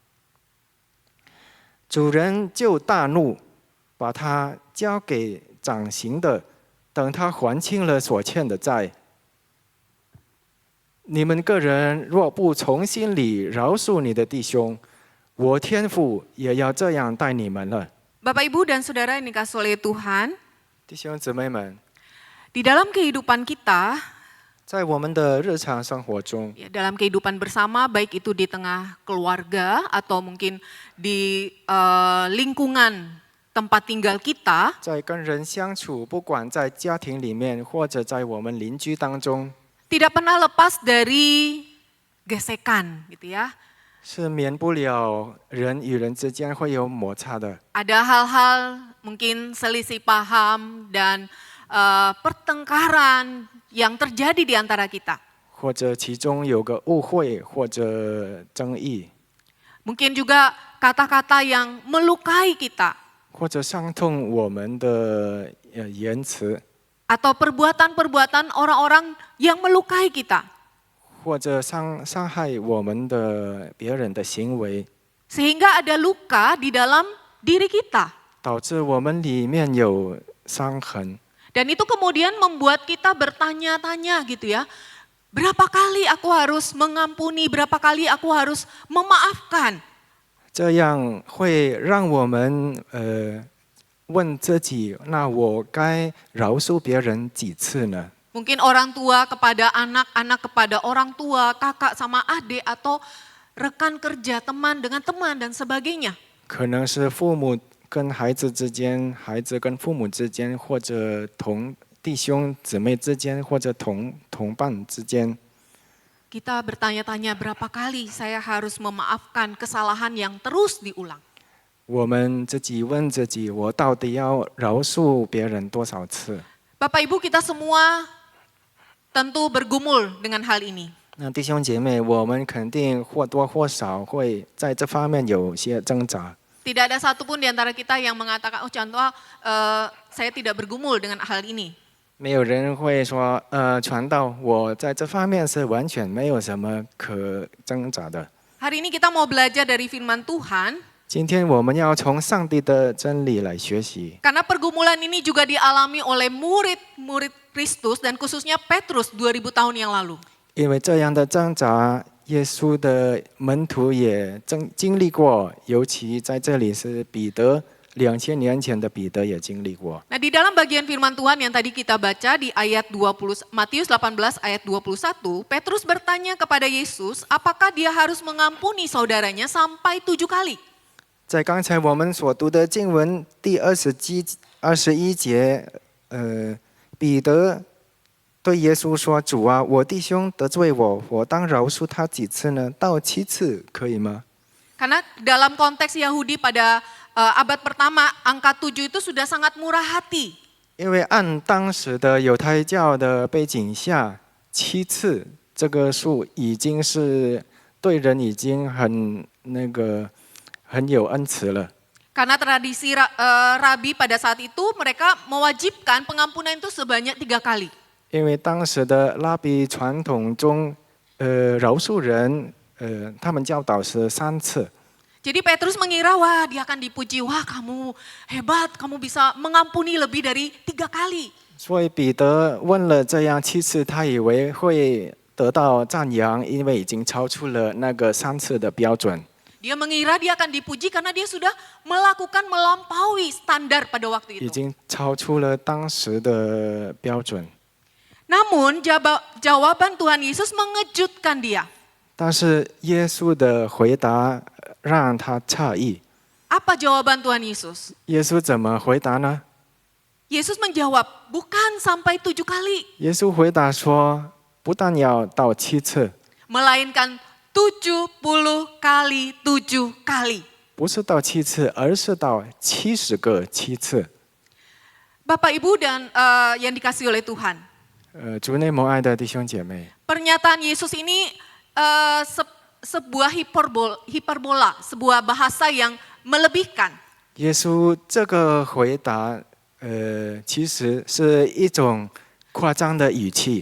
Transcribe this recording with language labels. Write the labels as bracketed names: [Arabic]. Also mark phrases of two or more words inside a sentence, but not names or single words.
[Chinese] 主人就大怒，把他交给掌刑的，等他还清了所欠的债。你们个人若不从心里饶恕你的弟兄，我天父也要这样待你们了。 [Indonesian] Bapak Ibu dan Saudara yang dikasih oleh Tuhan, [Chinese] 弟兄姊妹们， [Indonesian] di dalam kehidupan kita, [Chinese] 在我们的日常生活中， [Indonesian] ya, dalam kehidupan bersama, baik itu di tengah keluarga atau mungkin di lingkungan tempat tinggal kita, [Chinese] 在跟人相处，不管在家庭里面或者在我们邻居当中， [Indonesian] tidak pernah lepas dari gesekan, gitu ya. [Chinese] 是免不了人与人之间会有摩擦的。 [Indonesian] Ada hal-hal mungkin selisih paham dan pertengkaran yang terjadi di antara kita. [Chinese] 或者其中有个误会或者争议， [Indonesian] Mungkin juga kata-kata yang melukai kita. [Chinese] 或者伤痛我们的言辞， [Indonesian] Atau perbuatan-perbuatan orang-orang yang melukai kita. [Chinese] 或者伤害我们的别人的行为， [Indonesian] Sehingga ada luka di dalam diri kita. [Chinese] 导致我们里面有伤痕。 [Indonesian] Dan itu kemudian membuat kita bertanya-tanya gitu ya. Berapa kali aku harus mengampuni, berapa kali aku harus memaafkan. [Chinese] 这样会让我们问自己：那我该饶恕别人几次呢？ [Indonesian] Mungkin orang tua kepada anak, anak kepada orang tua, kakak sama adik, atau rekan kerja, teman dengan teman dan sebagainya. [Chinese] 可能是父母跟孩子之间，孩子跟父母之间，或者弟兄姊妹之间，或者同伴之间。 [Indonesian] kita bertanya-tanya berapa kali saya harus memaafkan kesalahan yang terus diulang. [Chinese] 我们自己问自己，我到底要饶恕别人多少次？ [Indonesian] Bapak Ibu, kita semua tentu bergumul dengan hal ini. [Chinese] 那弟兄姐妹，我们肯定或多或少会在这方面有些挣扎。 [Indonesian] Tidak ada satupun di antara kita yang mengatakan, contoh saya tidak bergumul dengan hal ini. [Chinese] 没有人会说，传道，我在这方面是完全没有什么可挣扎的。 [Indonesian] Hari ini kita mau belajar dari firman Tuhan, [Chinese] 今天我们要从上帝的真理来学习， [Indonesian] karena pergumulan ini juga dialami oleh murid-murid Kristus dan khususnya Petrus 2000 tahun yang lalu. [Chinese] 因为这样的挣扎，耶稣的门徒也经历过，尤其在这里是彼得，2000年前的彼得也经历过。 [Indonesian] Nah, di dalam bagian firman Tuhan yang tadi kita baca di ayat 20 Matius 18 ayat 21, Petrus bertanya kepada Yesus, apakah dia harus mengampuni saudaranya sampai 7 kali? [Chinese] 在刚才我们所读的经文第21节，彼得对耶稣说：“主啊，我弟兄得罪我，我当饶恕他几次呢？到7次可以吗？” [Indonesian] Karena dalam konteks Yahudi pada abad pertama, angka 7 itu sudah sangat murah hati. [Chinese] 因为按当时的犹太教的背景下，7次这个数已经是对人已经很有恩慈了。 [Indonesian] Karena tradisi rabi pada saat itu mereka mewajibkan pengampunan itu sebanyak 3 kali. [Chinese] 因为当时的拉比传统中，饶恕人，他们教导是3次。 [Indonesian] Jadi Petrus mengira, wah dia akan dipuji, wah kamu hebat, kamu bisa mengampuni lebih dari 3 kali. [Chinese] 所以彼得问了这样7次，他以为会得到赞扬，因为已经超出了那个3次的标准。 [Indonesian] Dia mengira dia akan dipuji karena dia sudah melampaui standar pada waktu [Chinese] 已 [Indonesian] itu. [Chinese] 经超出了当时的标准。 [Indonesian] Namun jawaban Tuhan Yesus mengejutkan dia. [Chinese] 但是耶稣的回答让他诧异。 [Indonesian] Apa jawaban Tuhan Yesus? [Chinese] 耶稣怎么回答呢？ [Indonesian] Yesus menjawab, bukan sampai 7 kali, [Chinese] 耶稣回答说，不但要到7次， [Indonesian] melainkan 70 kali 7 kali. [Chinese] 不是到7次，而是到70个7次。 [Indonesian] Bapak Ibu dan yang dikasih oleh Tuhan. [Chinese] 主内蒙爱的弟兄姐妹， [Indonesian] Pernyataan Yesus ini sebuah hiperbola, sebuah bahasa yang melebihkan. [Chinese] 耶稣这个回答，其实是一种夸张的语气，